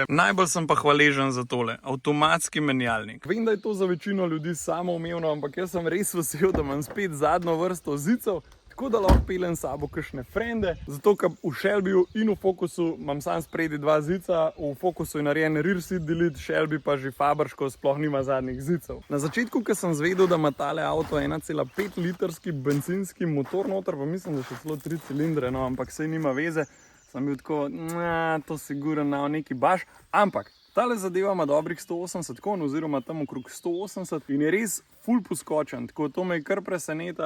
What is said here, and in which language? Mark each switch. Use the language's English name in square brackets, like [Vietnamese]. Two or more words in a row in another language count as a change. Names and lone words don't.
[Slovenian] Najbolj sem pa hvaležen za tole, avtomatski menjalnik. Vem, da je to za večino ljudi samoumevno, ampak jaz sem res vesel, da imam spet zadnjo vrsto zicev, tako da lahko peljem s sabo kakšne frende, zato ker v Shelbyju in v Focusu imam sam spredi dva zica, v Focusu je narejen [English] rear seat delete, [Slovenian] Shelby pa že fabrško sploh nima zadnjih zicev. Na začetku, ko sem zvedel, da ima tale avto 1,5 litrski bencinski motor noter, pa mislim, da še celo 3 cilindre, no, ampak sej nima veze, sem bil tako, to sigurno neki baš, ampak tale zadeva ima dobrih 180 konj, oziroma tam okrog 180 in je res ful poskočen, tako to me je kar presenetilo.